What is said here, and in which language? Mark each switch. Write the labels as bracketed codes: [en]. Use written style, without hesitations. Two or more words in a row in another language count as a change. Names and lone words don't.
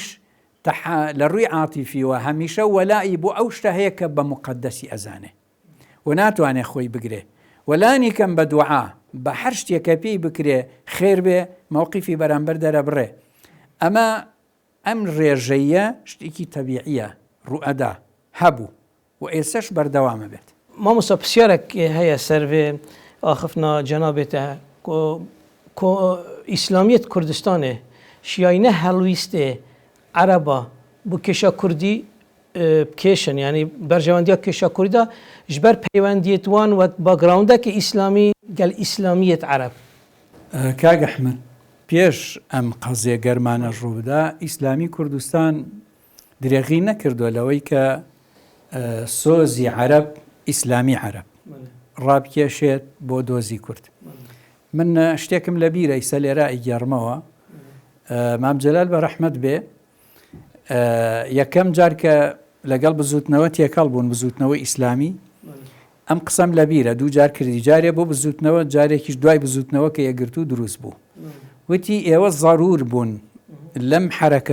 [ckb] لە ڕووی عاتیفیوە هەمیشە وەلای بۆ ئەو شتە هەیە کە بە مقەدەسی ئەزانێ و ناتوانێت خۆی بگرێ وەلانی کەم بە دوعا بە هەر شتێکە پێی بکرێ خێر بێ مووقیفی بەرامبەر دەرەبڕێ ئەمە ئەم ڕێژەیە شتێکی تەبیعیە ڕوئەدا هەبوو و ئێسەش بەردەوامە بێت [ku] مامۆستا پرسیارێک هەیە سەرێ ئاخفنا جەنابێتە ئیسلامیەت کوردستانê şiyayîne helwîstê ereba bu kêşa Kurdî kêşin yanî berjewendiya kêşa Kurdî da ji ber peywendiyê wan wek backgroundekî îslamî gel îslamiyet ereb. [ckb] کاک ئەحمەد پێش ئەم قەزیە گەرمانە ڕوودا ئیسلامی کوردستان درێغی نەکردووە لەوەی کە سۆزی عەرەب ئیسلامی عەرەب ڕابکێشێت بۆ دۆزی کورد. من شتێکم لە بیرە ئیسە لێرە ئەیگەڕمەوە مام جەلال بە ڕەحمەت بێ یەکەم جار کە لەگەڵ بزوتنەوە تێکەڵ بوون بزوتنەوەی ئیسلامی ئەم قسەم لە بیرە دوو جار کردی جارێ بۆ بزوتنەوە جارێکیش دوای بزوتنەوە کە یەگرتو دروست بوو وتی ئێوە زەرور بوون لەم حرەکە